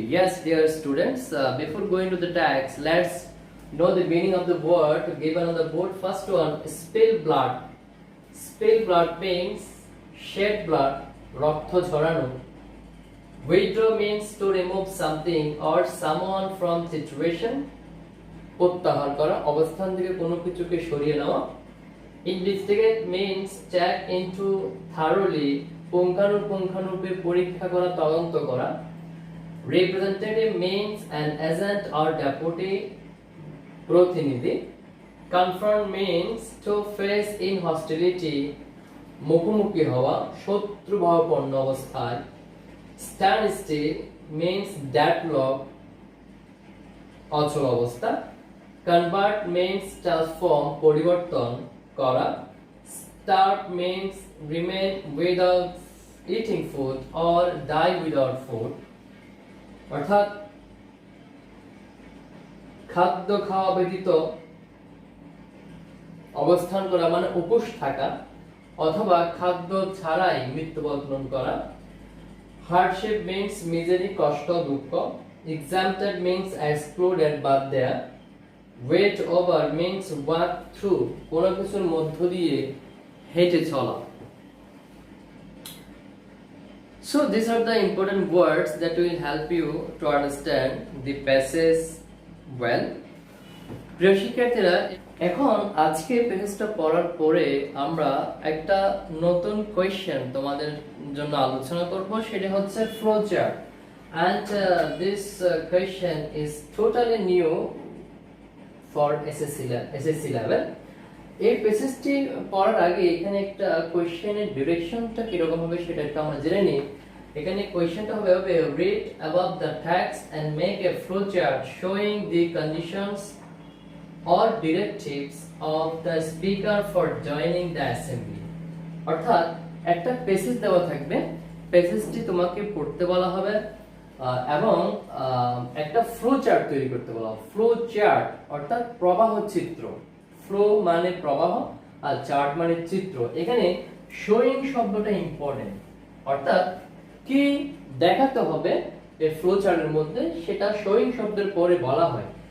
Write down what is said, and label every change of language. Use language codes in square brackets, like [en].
[en] Yes, dear students, before going to the text, let's know the meaning of the word given on the board. First one, spill blood. Spill blood means shed blood. [bn] রক্ত ঝরানো. [en] Withdraw means to remove something or someone from situation. [bn] প্রত্যাহার করা, অবস্থান থেকে কোনো কিছুকে সরিয়ে নেওয়া. [en] Investigate means check into thoroughly, [bn] পুঙ্খানুপুঙ্খানুরূপে পরীক্ষা করা, তদন্ত করা. [en] Representative means an agent or deputy, [bn] প্রতিনিধি. [en] Confront means to face in hostility, [bn] মুখোমুখি হওয়া, শত্রুভাবাপন্ন অবস্থায়. [en] standstill means deadlock, [bn] অচল অবস্থা. [en] convert means transform, [bn] পরিবর্তন করা. [en] starve means remain without eating food or die without food, [bn] অর্থাৎ খাদ্য খাওয়া ব্যতীত অবস্থান করা মানে উপোস থাকা, অথবা খাদ্য ছাড়াই মৃত্যুবরণ করা. [en] hardship means misery, [bn] কষ্ট, দুঃখ. [en] exempted means excluded, [bn] বাদ দেয়া. [en] wade over means walk through, [bn] কোনো কিছুর মধ্য দিয়ে হেঁটে চলা. [en] So these are the important words that will help you to understand the passage well. [bn] প্রিয় শিক্ষার্থীরা, এখন আজকে পেজটা পড়ার পরে আমরা একটা নতুন কোয়েশ্চেন তোমাদের জন্য আলোচনা করব, সেটা হচ্ছে flow chart. [en] and this question is totally new for SSC level. [bn] এই পেজটি পড়ার আগে এখানে একটা কোয়েশ্চেনের ডিরেকশনটা কি রকম হবে সেটা একটু আমরা জেনে নিই. এখানে কোয়েশ্চেনটা হবে [en] read above the text and make a flow chart showing the conditions or directives of the speaker for joining the assembly. [bn] অর্থাৎ একটা পেসেজ দেওয়া থাকবে, পেসেজটি তোমাকে পড়তে বলা হবে এবং একটা ফ্লো চার্ট তৈরি করতে বলা হবে. ফ্লো চার্ট অর্থাৎ প্রবাহ চিত্র. ফ্লো মানে প্রবাহ আর চার্ট মানে চিত্র. এখানে শোয়িং শব্দটা ইম্পর্টেন্ট, অর্থাৎ কি দেখাতে হবে এই ফ্লো চার্টের মধ্যে সেটা শোয়িং শব্দের পরে বলা হয়.